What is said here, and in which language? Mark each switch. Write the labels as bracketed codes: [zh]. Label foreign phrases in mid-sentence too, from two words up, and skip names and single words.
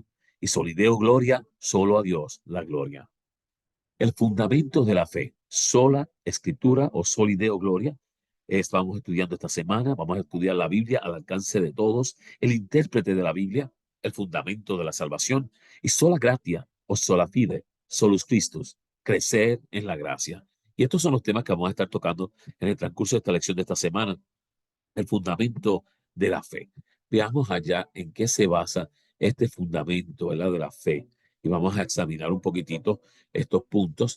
[es] Y [la] solideo gloria, [es] solo a Dios la gloria. El fundamento de la fe, sola escritura o [la] solideo gloria. [es] Estamos estudiando esta semana, vamos a estudiar la Biblia al alcance de todos, el intérprete de la Biblia, el fundamento de la salvación y [la] sola gratia [es] o [la] sola fide, solus Christus, [es] crecer en la gracia. Y estos son los temas que vamos a estar tocando en el transcurso de esta lección de esta semana, el fundamento de la fe. Veamos allá en qué se basa este fundamento, ¿verdad?, de la fe. Y vamos a examinar un poquitito estos puntos.